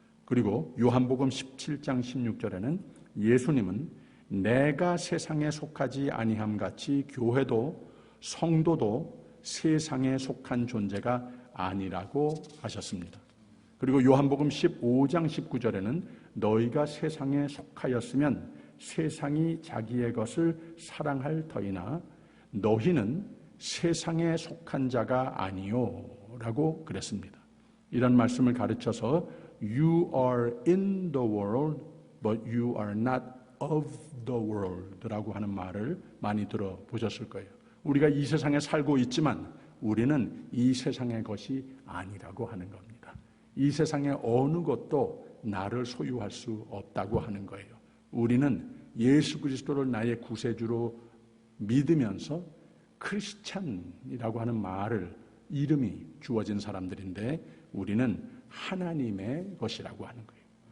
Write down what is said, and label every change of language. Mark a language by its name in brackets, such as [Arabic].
[Korean] 그리고 요한복음 17장 16절에는 예수님은 내가 세상에 속하지 아니함 같이 교회도 성도도 세상에 속한 존재가 아니라고 하셨습니다. 그리고 요한복음 15장 19절에는 너희가 세상에 속하였으면 세상이 자기의 것을 사랑할 터이나 너희는 세상에 속한 자가 아니요 라고 그랬습니다. 이런 말씀을 가르쳐서 [English] You are in the world but you are not of the world [Korean] 라고 하는 말을 많이 들어보셨을 거예요. 우리가 이 세상에 살고 있지만 우리는 이 세상의 것이 아니라고 하는 겁니다. 이 세상의 어느 것도 나를 소유할 수 없다고 하는 거예요. 우리는 예수 그리스도를 나의 구세주로 믿으면서 크리스찬이라고 하는 말을 이름이 주어진 사람들인데 우리는 하나님의 것이라고 하는 거예요.